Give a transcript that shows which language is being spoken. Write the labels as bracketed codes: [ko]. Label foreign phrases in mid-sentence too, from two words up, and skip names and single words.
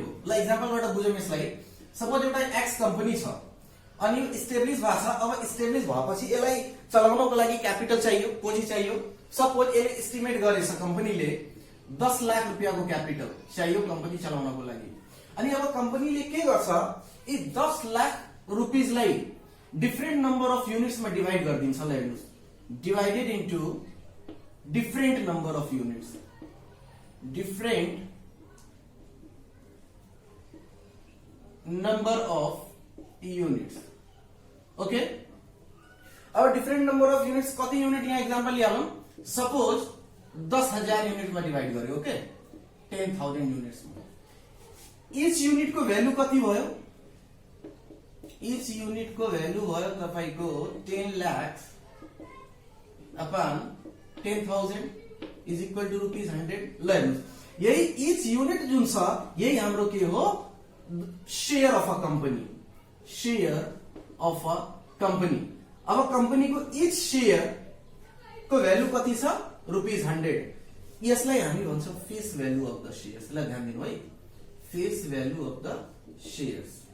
[ne] ल एक्जाम्पलबाट बुझौं यसलाई। सपोज एउटा एक्स कम्पनी छ अनि इस्टेब्लिश भएको छ। अब इस्टेब्लिश भएपछि यसलाई चलाउनको लागि क्यापिटल चाहियो, पुँजी चाहियो। सपोज यसले एस्टिमेट गरेछ कम्पनीले 10 लाख रुपैयाँको क्यापिटल चाहियो कम्पनी चलाउनको लागि। अनि अब कम्पनीले के गर्छ, यी 10 लाख रुपीजलाई [en] different number of units [ne] में डिवाइड गरिदिन्छ। ल हेर्नुस्, [en] divided into different number of units, different number of units, डिफरेंट नंबर अफ यूनिट्स। [ne] ओके, अब [en] different number of units [ne] कति यूनिट यहाँ एग्जाम्पल लिहालौं। सपोज 10,000 यूनिट में डिवाइड गर्यो। ओके, 10,000 यूनिट्स में [en] each unit [ne] को भ्यालु कति भयो। [en] each unit [ne] को भ्यालु भयो तपाईको 10 लाख [en] upon 10,000 is equal to [ne] ₹100। ल हेर्नुस्, यही [en] each unit [ne] जुन छ यही हाम्रो के हो, [en] share of a company, share of a company. [ne] अब कंपनी को [en] each share [ne] को भ्यालु कति छ, ₹100। यसलाई हामी भन्छौं [en] face value of the shares. [ne] ल ध्यान दिनु है, [en] face value of the shares.